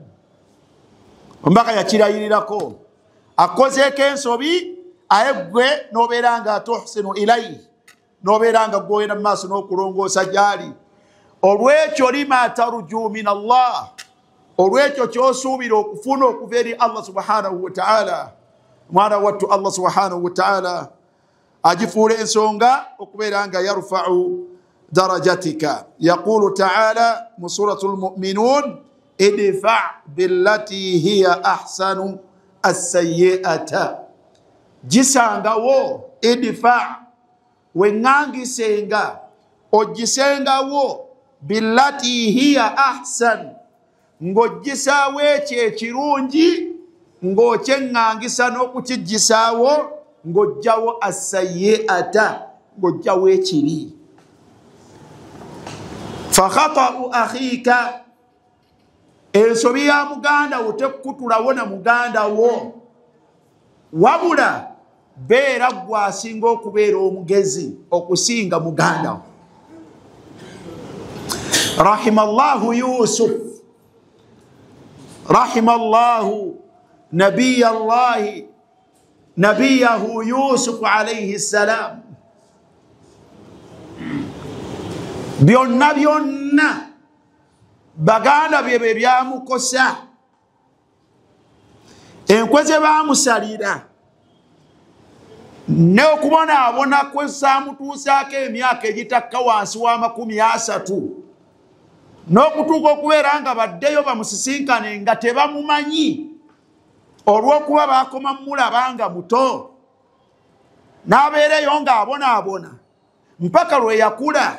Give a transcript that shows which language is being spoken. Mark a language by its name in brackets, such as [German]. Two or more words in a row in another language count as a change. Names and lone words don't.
[Ganda] Ombaka yakirayirirako akozeeko ensobi aye gwe n'obeera nga [Arabic] تحسن إليه, [Ganda] n'obeera nga gwogenda mu maaso n'okulongoosa gy'ali. Olw'ekyo [Arabic] لما ترجو من الله, [Ganda] olw'ekyo ky'osuubira okufuna okuva eri Allah [Arabic] سبحانه وتعالى. [Ganda] Mwana wattu Allah [Arabic] سبحانه وتعالى [Ganda] agifuula ensonga okubeera nga [Arabic] يرفع درجتك. يقول تعالى [Ganda] mu [Arabic] سورة المؤمنون ادفع بالتي هي أحسن السيئة, [Ganda] gisangawo, idfa' wengangisenga ogisengawo, [Arabic] بالتي هي أحسن, [Ganda] ng'ogisaawo ekyo ekirungi ng'okyengangisa n'okukigisaawo ng'ojjawo as-sayyi'ata, ng'ojjawo ekiri. [Arabic] فخطأ أخيك, [Ganda] ensobi ya muganda wo tekutulawo na muganda wo, wabula beera gwasinga okubeera omugezi okusinga muganda wo. [Arabic] رحم الله يوسف، رحم الله نبيه يوسف عليه السلام. [Ganda] Byonna byonna baganda bye byamukosa, enkwe ze baamusalira ne okubonaabona kwe saamutuusaako emyaka egitakka wansi wa 30, n'okutuuka okubeera nga baddeyo bamusisinkane nga tebamumanyi olw'okuba baakoma mulaba nga muto, n'abeereyo ng'abonaabona mpaka lwe yakula.